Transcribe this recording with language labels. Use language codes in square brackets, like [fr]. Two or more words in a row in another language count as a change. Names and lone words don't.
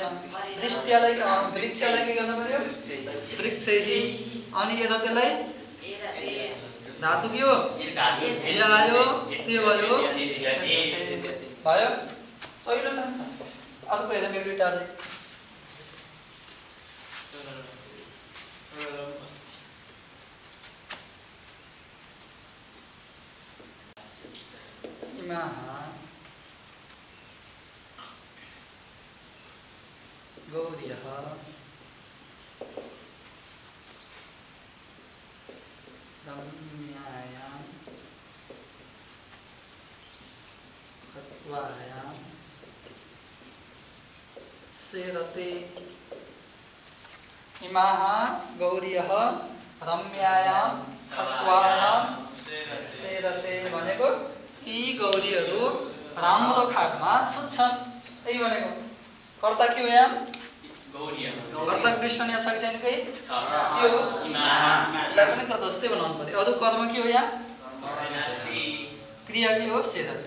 [ne] वृष्टिलाई वृक्षलाई के गर्नु पर्यो? वृक्षैहि। अनि यता त्यसलाई धातु के हो? यो आयो, त्यो भयो, भयो। सहिलो छ नि त। अर्को हेरौँ एक दुईवटा चाहिँ। इमाः [sa] गौर्यः रम्यायां खट्वायां सेरते। इमाः गौर्यः रम्यायां खट्वायां सेरते [ne] भनेको यी गौरीहरू राम्रो खाटमा सुत्छन्, यही भनेको। कर्ता के हो यहाँ? कर्ता कृष्ण यहाँ छ कि छैन? केही के हो? यसलाई पनि कर्ता जस्तै बनाउनु पर्यो। अरू कर्म के हो यहाँ? क्रिया के हो? सेरते।